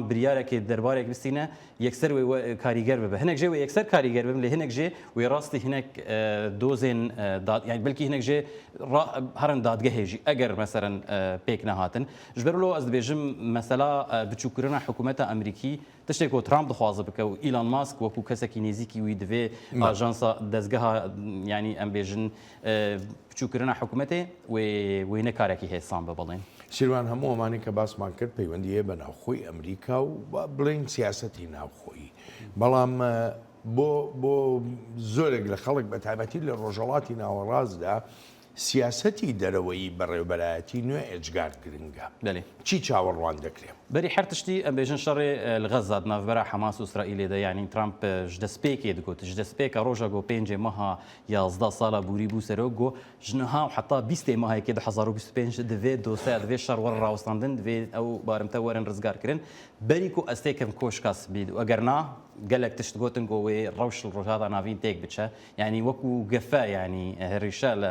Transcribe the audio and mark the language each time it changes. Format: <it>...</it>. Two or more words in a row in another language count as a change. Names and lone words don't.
<ku>biryarekê derbarek bistîne yekser wê karîger bibe hinek jê wê yekser karîger bibin lê hinek jê wê rastî hinek dozên yani belkî hinek jê herin dadgehê jî eger meselen pêk nehatin ji ber lo ez dibêjim mesela biçûkirina hikûmeta Amerîkî tiştê ku Trump dixwaze bike û Elon Musk wekû kesekî nêzîkî wî divê ajansa dezgeha yanî em bêjin biçûkirina hikûmetê wê nekarekî hêsan be belên</ku> <ckb>سیروان هەموو ئەمانی کە باسمان کرد پەیوەندیە بە ناوخۆی ئەمریکا و بڵین سیاسەتی ناوخۆیی بەڵام بۆ زۆرێک لە خەڵک بە تایبەتی لە ڕۆژەڵاتی ناوەڕاستدا سیاسەتی دەرەوەی بەڕێوەبەرایەتی نوێ ئێجگار گرنگە چی چاوەڕوان دەکرێت</ckb> <ku>berî her tiştî em bêjin şerê li Xezad navbera Hemas û İsraîlê de yanî Trump ji destpêkê digot ji destpêka roja got pêncê meha 11 sala bûrî bû serok got ji niha heta 20 mehekê 2025 divê dosya divê şer werin rawestandin divê ew barimte werin rizgar kirin berî ku ez têkim koşkas bî eger na gelek tişt gotin ku wê rewş rojada navîn têk biçe yanî wekû gefe yanî herîşe</ku>